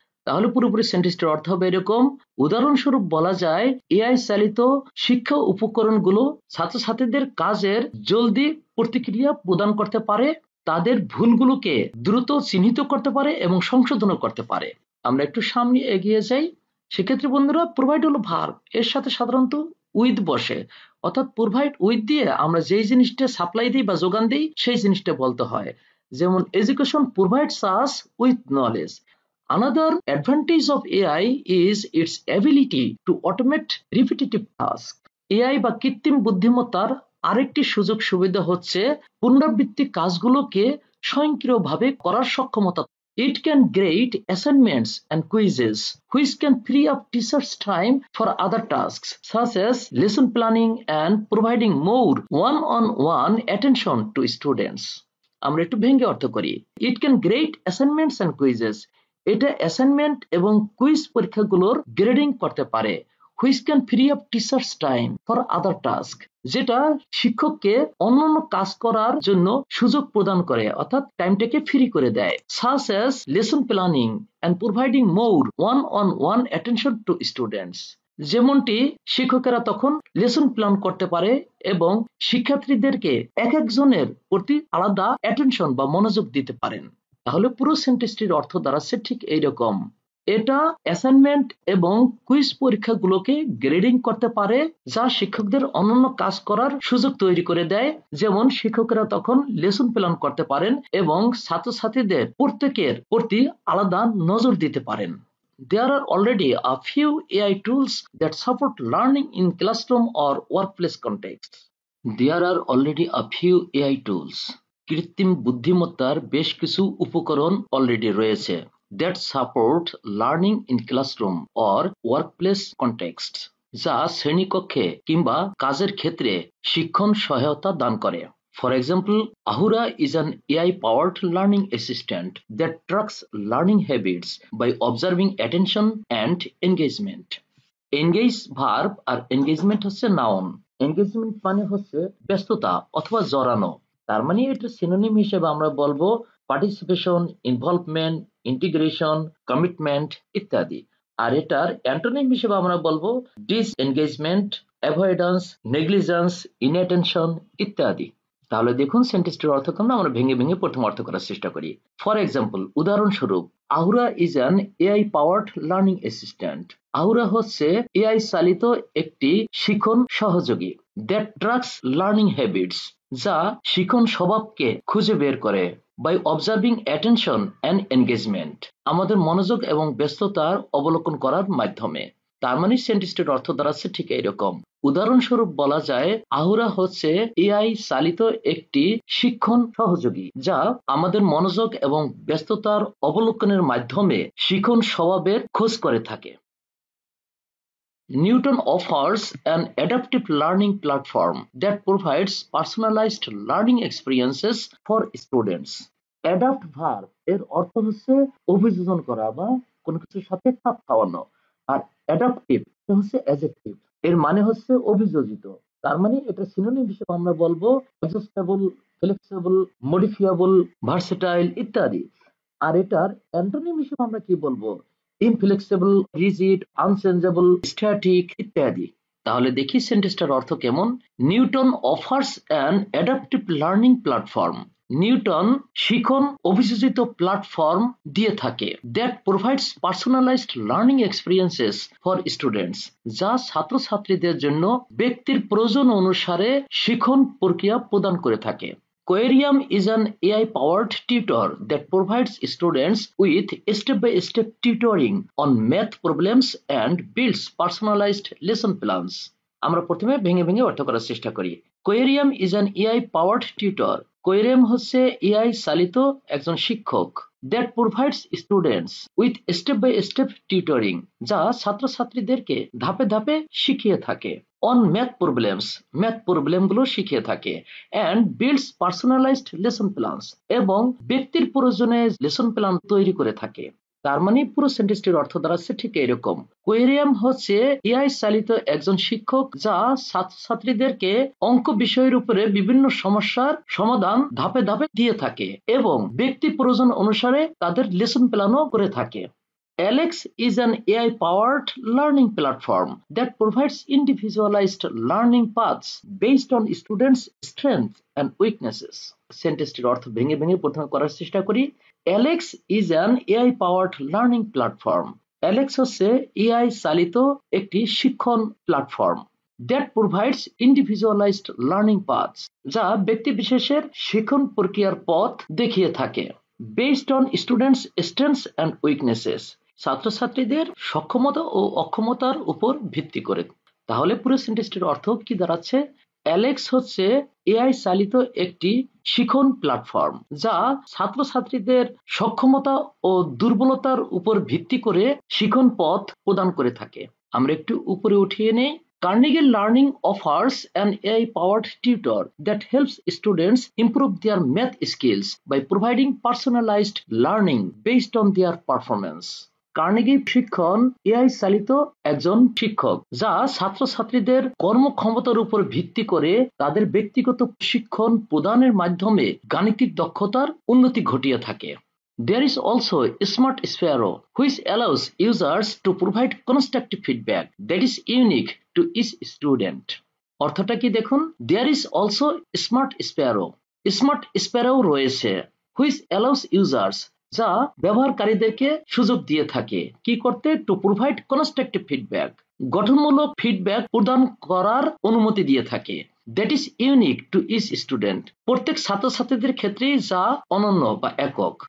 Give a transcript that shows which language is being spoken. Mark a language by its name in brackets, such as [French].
[Bangla] তাহলে পুরোপুরি সেন্টেন্সটির অর্থ হবে এরকম। উদাহরণস্বরূপ বলা যায়, এআই চালিত শিক্ষা উপকরণগুলো ছাত্রছাত্রীদের কাজের জলদি প্রতিক্রিয়া প্রদান করতে পারে, তাদের ভুলগুলোকে দ্রুত চিহ্নিত করতে পারে এবং সংশোধন করতে পারে। আমরা একটু সামনে এগিয়ে যাই। সেক্ষেত্রে বন্ধুরা, প্রোভাইড হলো ভার্ব, এর সাথে সাধারণত উইথ বসে, অর্থাৎ প্রোভাইড উইথ দিয়ে আমরা যেই জিনিসটা সাপ্লাই দিই বা যোগান দিই সেই জিনিসটা বলতে হয়। [English] যেমন education provides us with knowledge. Another advantage of AI is its ability to automate repetitive tasks. [Bangla] AI বা কৃত্রিম বুদ্ধিমত্তার আরেকটি সুযোগ সুবিধা হচ্ছে পুনরাবৃত্তি কাজগুলোকে স্বয়ংক্রিয়ভাবে করার সক্ষমতা। [English] It can grade assignments and quizzes, which can free up teachers' time for other tasks, such as lesson planning and providing more one-on-one attention to students. [Bangla] আমরা একটু ভেঙে অর্থ করি। [English] It can grade assignments and quizzes. [Bangla] এটা assignment এবং quiz পরীক্ষাগুলোর grading করতে পারে। [English] which can free up teachers' time for other tasks, [Bangla] যেটা শিক্ষককে অন্যান্য কাজ করার জন্য সুযোগ প্রদান করে, অর্থাৎ টাইমটাকে ফ্রি করে দেয়। [English] such as lesson planning and providing more one-on-one attention to students, [Bangla] যেমনটি শিক্ষকেরা তখন লেসন প্ল্যান করতে পারে এবং শিক্ষার্থীদেরকে এক একজনের প্রতি আলাদা অ্যাটেনশন বা মনোযোগ দিতে পারেন। তাহলে পুরো সেন্টেন্সটির অর্থ দাঁড়াচ্ছে ঠিক এইরকম। এটা অ্যাসাইনমেন্ট এবং কুইজ পরীক্ষাগুলোকে গ্রেডিং করতে পারে, যা শিক্ষকদের অন্যান্য কাজ করার সুযোগ তৈরি করে দেয়। যেমন শিক্ষকেরা তখন লেসন প্ল্যান করতে পারেন এবং ছাত্রছাত্রীদের প্রত্যেকের প্রতি আলাদা নজর দিতে পারেন। [English] There are already a few AI tools that support learning in classroom or workplace contexts. There are already a few AI tools. [Bangla] কৃত্রিম বুদ্ধিমত্তার বেশ কিছু উপকরণ অলরেডি রয়েছে [English] that support learning in classroom or workplace contexts, [Bangla] যা শ্রেণীকক্ষে কিংবা কাজের ক্ষেত্রে শিক্ষণ সহায়তা দান করে। [English] For example, Ahura is an AI-powered learning assistant that tracks learning habits by observing attention and engagement. [Bangla] Engage verb আর engagement হচ্ছে noun. Engagement মানে হচ্ছে ব্যস্ততা অথবা জড়ানো। তার মানে এটা সিনোনিম হিসেবে আমরা বলবো পার্টিসিপেশন, ইনভলভমেন্ট, ইন্টিগ্রেশন, কমিটমেন্ট ইত্যাদি। আর এটার অ্যান্টোনিম হিসেবে আমরা বলবো ডিসএনগেজমেন্ট, অ্যাভয়েডেন্স, নেগলিজেন্স, ইনঅ্যাটেনশন ইত্যাদি। তাহলে দেখুন সেন্টেন্সটির অর্থ কেমন, আমরা ভেঙে ভেঙে প্রথম অর্থ করার চেষ্টা করি। [English] For example, উদাহরণস্বরূপ, Ahura is an AI powered learning assistant. [Bangla] Ahura হচ্ছে এআই চালিত একটি শিখন সহযোগী [English] that tracks learning habits, [Bangla] যা শিখন স্বভাবকে খুঁজে বের করে। [English] by observing attention and engagement, [Bangla] আমাদের মনোযোগ এবং ব্যস্ততার অবলোকন করার মাধ্যমে। তার মানে সেন্টেন্সটির অর্থ দাঁড়াচ্ছে ঠিক এইরকম। উদাহরণস্বরূপ বলা যায়, আহুরা হচ্ছে এআই চালিত একটি শিক্ষণ সহযোগী যা আমাদের মনোযোগ এবং ব্যস্ততার অবলোকনের মাধ্যমে শিখন স্বভাবের খোঁজ করে থাকে। [English] Newton offers an adaptive learning platform that provides personalized learning experiences for students. [Bangla] Adapt verb এর অর্থ হচ্ছে অভিযোজন করা বা কোনো কিছুর সাথে খাপ খাওয়ানো, আর অ্যাডাপটিভ হচ্ছে অ্যাডজেক্টিভ, এর মানে হচ্ছে অভিযোজিত। তার মানে এটা সিনোনিম হিসেবে আমরা বলবো অ্যাডজাস্টেবল, ফ্লেক্সিবল, মডিফিয়েবল, ভার্সেটাইল ইত্যাদি। আর এটার অ্যান্টোনিম হিসেবে আমরা কি বলবো? ইনফ্লেক্সিবল, রিজিড, আনচেঞ্জেবল, স্ট্যাটিক ইত্যাদি। তাহলে দেখি সেন্টেন্সটার অর্থ কেমন। [English] Newton offers an adaptive learning platform. [Bangla] Newton শিখন অভিযোজিত প্ল্যাটফর্ম দিয়ে থাকে [English] that provides personalised learning experiences for students, [Bangla] যা ছাত্রছাত্রীদের জন্য ব্যক্তির প্রয়োজন অনুসারে শিখন প্রক্রিয়া প্রদান করে থাকে। [English] Quarium is an AI-powered tutor that provides students with step-by-step tutoring on math problems and builds personalized lesson plans. [Bangla] আমরা প্রথমে ভেঙে ভেঙে অর্থ করার চেষ্টা করি। [English] Quarium is an AI-powered tutor. [Bangla] Quarium হচ্ছে AI চালিত একজন শিক্ষক [English] that provides students with step-by-step tutoring, [Bangla] যা ছাত্রছাত্রীদেরকে ধাপে ধাপে শিখিয়ে থাকে [English] on math [Bangla] প্রবলেমগুলো শিখিয়ে থাকে [English] and builds personalized lesson plans, [Bangla] এবং ব্যক্তির প্রয়োজনে লেসন প্ল্যান তৈরি করে থাকে। তার মানে পুরো সেন্টেন্সটির অর্থ দাঁড়াচ্ছে ঠিক এরকম। কোয়েরিয়াম হচ্ছে এআই চালিত একজন শিক্ষক যা ছাত্রছাত্রীদেরকে অঙ্ক বিষয়ের উপরে বিভিন্ন সমস্যার সমাধান ধাপে ধাপে দিয়ে থাকে এবং ব্যক্তি প্রয়োজন অনুসারে তাদের লেসন প্ল্যানও করে থাকে। [English] Alex is an AI-powered learning platform that provides individualized learning paths based on students' strengths and weaknesses. [Bangla] সেন্টেন্সটির অর্থ ভেঙে ভেঙে প্রথমে করার চেষ্টা করি। [English] Alex is an AI-powered learning platform. [Bangla] Alex হচ্ছে AI চালিত একটি শিক্ষণ platform [English] that provides individualized learning paths, [Bangla] যা ব্যক্তি বিশেষের শিক্ষণ প্রক্রিয়ার পথ দেখিয়ে থাকে [English] based on students' strengths and weaknesses, [Bangla] ছাত্রছাত্রীদের সক্ষমতা ও অক্ষমতার উপর ভিত্তি করে। তাহলে পুরো সেন্টেন্সটির অর্থ কি দাঁড়াচ্ছে? অ্যালেক্স হচ্ছে এআই চালিত একটি শিক্ষণ প্ল্যাটফর্ম যা ছাত্রছাত্রীদের সক্ষমতা ও দুর্বলতার উপর ভিত্তি করে শিক্ষণ পথ প্রদান করে থাকে। আমরা একটু উপরে উঠিয়ে নেই। [English] Carnegie Learning offers an AI-powered tutor that helps students improve their math skills by providing personalized learning based on their performance. [Bangla] Carnegie শিক্ষণ এআই চালিত একজন শিক্ষক যা ছাত্রছাত্রীদের কর্মক্ষমতার উপর ভিত্তি করে তাদের ব্যক্তিগত শিক্ষণ প্রদানের মাধ্যমে গাণিতিক দক্ষতার উন্নতি ঘটিয়ে থাকে। [English] There is also Smart Sparrow, which allows users to provide constructive feedback that is unique to each student. [Bangla] অর্থটা কি দেখুন? [English] There is also Smart Sparrow. [Bangla] Smart Sparrow রয়েছে, [English] which allows users, [Bangla] যা ব্যবহারকারীদেরকে সুযোগ দিয়ে থাকে কি করতে? [English] to provide constructive feedback, [Bangla] গঠনমূলক ফিডব্যাক প্রদান করার অনুমতি দিয়ে থাকে। [English] that is unique to each student, [Bangla] প্রত্যেক ছাত্রছাত্রীদের ক্ষেত্রে যা অনন্য বা একক।